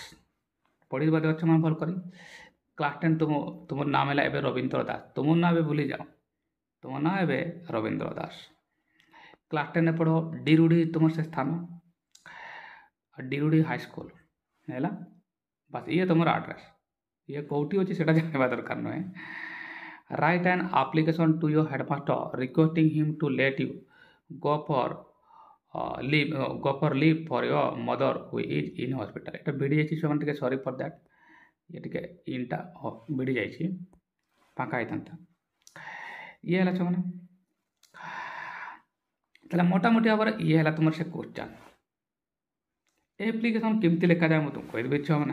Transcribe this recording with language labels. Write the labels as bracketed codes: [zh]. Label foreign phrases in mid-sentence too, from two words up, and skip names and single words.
[or] ପଢ଼ିବା ଅଛ ମାନେ ଭଲ କରି। କ୍ଲାସ୍ 10 ତୁମର ନାମ ହେଲା ଏବେ ରବୀନ୍ଦ୍ର ଦାସ। ତୁମ ନାଁ ଏବେ ଭୁଲିଯାଅ, ତୁମ ନାଁ ଏବେ ରବୀନ୍ଦ୍ର ଦାସ। କ୍ଲାସ୍ 10 ପଢ଼ ଡିରୁଡ଼ି ତୁମର ସେ ସ୍ଥାନ, ଡିରୁଡ଼ି ହାଇସ୍କୁଲ ହେଲା। ବାସ୍ ଇଏ ତୁମର ଆଡ୍ରେସ୍। ଇଏ କେଉଁଠି ଅଛି ସେଇଟା ଜାଣିବା ଦରକାର ନୁହେଁ। [en] Write an application to your headmaster requesting him to let you go for leave for your mother who is in hospital. [or] এটা ভিଡ଼ି ଯାଇଛି ସେମାନେ ଟିକେ [en] sorry for that. [or] ଇଏ ଟିକେ ଇନ୍ଟା ଭିଡ଼ି ଯାଇଛି, ଫାଙ୍କା ହେଇଥାନ୍ତା। ଇଏ ହେଲା ଛୁଆମାନେ, ତାହେଲେ ମୋଟାମୋଟି ଭାବରେ ଇଏ ହେଲା ତୁମର ସେ କ୍ୱେଶ୍ଚନ୍। ଆପ୍ଲିକେସନ୍ କେମିତି ଲେଖାଯାଏ ମୁଁ ତୁମକୁ କହିଦେବି ଛୁଆମାନେ।